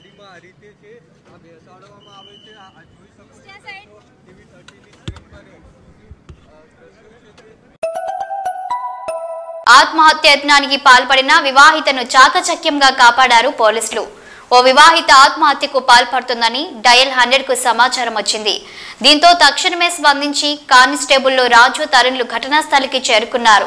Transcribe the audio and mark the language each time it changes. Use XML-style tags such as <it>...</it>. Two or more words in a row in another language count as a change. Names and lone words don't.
<gu>આ રીતે છે. આ બેસાડવામાં આવે છે. આ જોઈ શકો છો ટીવી 30 ની સ્ક્રીન પર</gu> <te>ఆత్మహత్య యత్నానికి పాల్పడిన వివాహితను చాకచక్యంగా కాపాడారు పోలీసులు. ఓ వివాహిత ఆత్మహత్యకు పాల్పడుతుందని డయల్ 100కు సమాచారం వచ్చింది. దీంతో తక్షణమే స్పందించి కానిస్టేబుల్ రాజు తరుణ్లు ఘటనా స్థలికి చేరుకున్నారు.</te>